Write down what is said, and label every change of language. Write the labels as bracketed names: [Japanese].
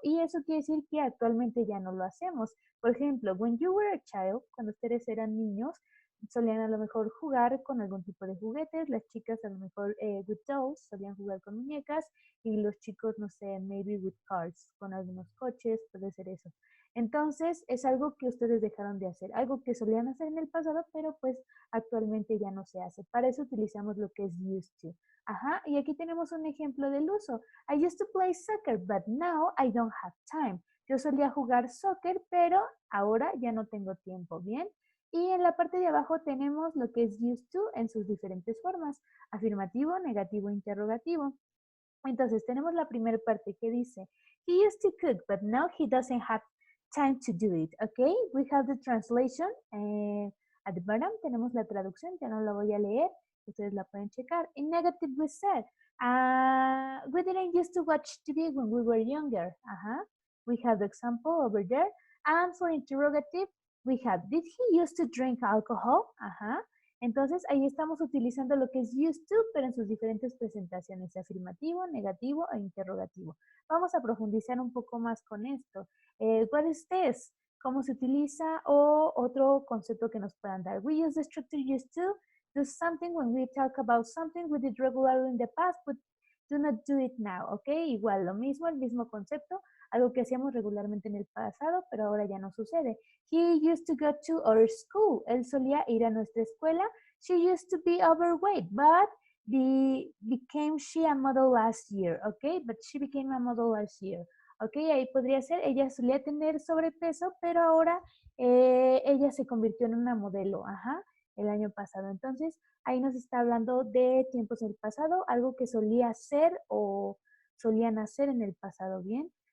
[Spanish] Y eso quiere decir que actualmente ya no lo hacemos. Por ejemplo, [English] when you were a child, [Spanish] cuando ustedes eran niños, solían a lo mejor jugar con algún tipo de juguetes, las chicas a lo mejor [English] with dolls, [Spanish] solían jugar con muñecas y los chicos, no sé, [English] maybe with cars, [Spanish] con algunos coches, puede ser eso. Entonces, es algo que ustedes dejaron de hacer, algo que solían hacer en el pasado, pero pues actualmente ya no se hace. Para eso utilizamos lo que es used to. Ajá, y aquí tenemos un ejemplo del uso. [English] I used to play soccer, but now I don't have time. [Spanish] Yo solía jugar soccer, pero ahora ya no tengo tiempo, ¿bien? Y en la parte de abajo tenemos lo que es used to en sus diferentes formas, afirmativo, negativo, interrogativo. Entonces tenemos la primera parte que dice, [English] he used to cook, but now he doesn't have time to do it. Okay, we have the translation. At the bottom [Spanish] tenemos la traducción, ya no la voy a leer, ustedes la pueden checar. [English] In negative we said, we didn't used to watch TV when we were younger. We have the example over there. And for interrogative, we have, did he used to drink alcohol? [Spanish] Entonces ahí estamos utilizando lo que es used to, pero en sus diferentes presentaciones, afirmativo, negativo e interrogativo. Vamos a profundizar un poco más con esto. [English] What is this? [Spanish] ¿Cómo se utiliza? O otro concepto que nos puedan dar. [English] We use the structure used to do something when we talk about something we did regularly in the past, but do not do it now, ¿ok? [Spanish] Igual, lo mismo, el mismo concepto, algo que hacíamos regularmente en el pasado, pero ahora ya no sucede. [English] He used to go to our school. [Spanish] Él solía ir a nuestra escuela. [English] She used to be overweight, but became she a model last year, okay? But she became a model last year. [Spanish] Ok, ahí podría ser, ella solía tener sobrepeso, pero ahora ella se convirtió en una modelo, el año pasado. Entonces, ahí nos está hablando de tiempos del pasado, algo que solía ser o solían hacer en el pasado, ¿bien?